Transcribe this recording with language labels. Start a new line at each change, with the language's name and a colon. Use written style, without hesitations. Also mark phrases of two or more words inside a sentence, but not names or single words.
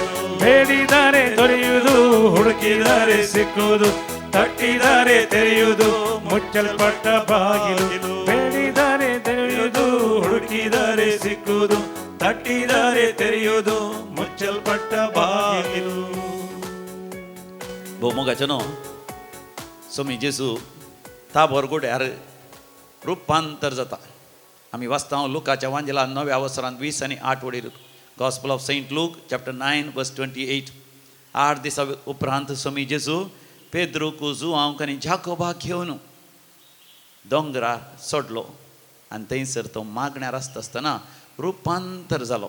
Kannada: ಬೇಡಿದರೆ ದೊರೆಯುವುದು, ಹುಡುಕಿದರೆ ಸಿಕ್ಕುವುದು, ತಟ್ಟಿದರೆ ತೆರೆಯುವುದು, ಮುಚ್ಚಲ್ಪಟ್ಟ ಬಾಗಿಲು. ಬೇಡಿದರೆ ತೆರೆಯುವುದು, ಹುಡುಕಿದರೆ ಸಿಕ್ಕುವುದು, ತಟ್ಟಿದರೆ ತೆರೆಯುವುದು, ಮುಚ್ಚಲ್ಪಟ್ಟ ಬಾಗಿಲು.
Konkani: भोवमुगाचेनो स्वामी जेजू ता भरगोड्यार रुपांतर जाता. आमी वाचता लुकाच्या वांजेलान 9व्या अवसरांत 20 आनी 8 वडीर.
English: Gospel of Saint Luke chapter 9 verse 28. 8 दिसा उपरांत स्वामी जेजू पेद्रू जुआंव आनी जाकोबाक घेवन दोंगरार सोडलो आनी थंयसर तो मागण्यार आसतना रुपांतर जालो.